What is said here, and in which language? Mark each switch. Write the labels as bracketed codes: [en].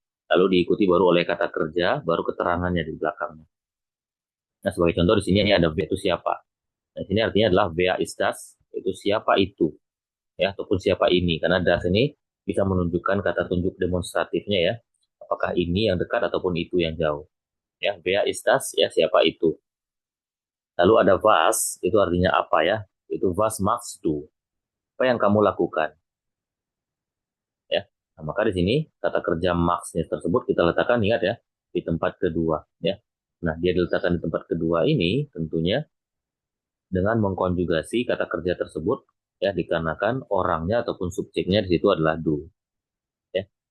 [id] Lalu diikuti baru oleh kata kerja, baru keterangannya di belakangnya. Nah, sebagai contoh di sini ini ada wer itu siapa. Nah, sini artinya adalah [de] wer ist das, [id] itu siapa itu, ya, ataupun siapa ini. Karena das ini bisa menunjukkan kata tunjuk demonstratifnya ya, apakah ini yang dekat ataupun itu yang jauh. Ya, [de] wer ist das, [id] ya, siapa itu. Lalu ada was, itu artinya apa ya, itu [de] was machst du, [id] apa yang kamu lakukan, ya. Nah, maka di sini kata kerja maksnya tersebut kita letakkan, ingat ya, di tempat kedua, ya. Nah, dia diletakkan di tempat kedua ini tentunya dengan mengkonjugasi kata kerja tersebut ya, dikarenakan orangnya ataupun subjeknya di situ adalah du ya.